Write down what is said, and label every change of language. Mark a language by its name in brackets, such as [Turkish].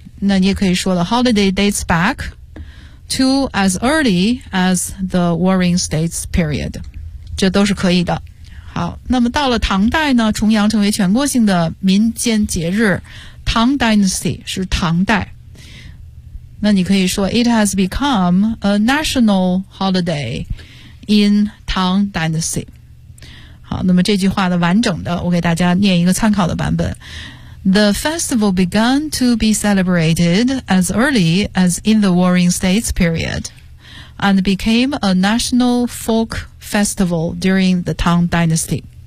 [Chinese] 那你也可以说 [English] the holiday dates back to as early as the Warring States period. [Chinese] 这都是可以的。好，那么到了唐代呢，重阳成为全国性的民间节日。 [English] 唐 dynasty [Chinese] 是唐代。那你可以说 [English] it has become a national holiday in Tang dynasty. [Chinese] 好，那么这句话的完整的我给大家念一个参考的版本。 [English] The festival began to be celebrated as early as in the Warring States period and became a national folk festival during the Tang Dynasty。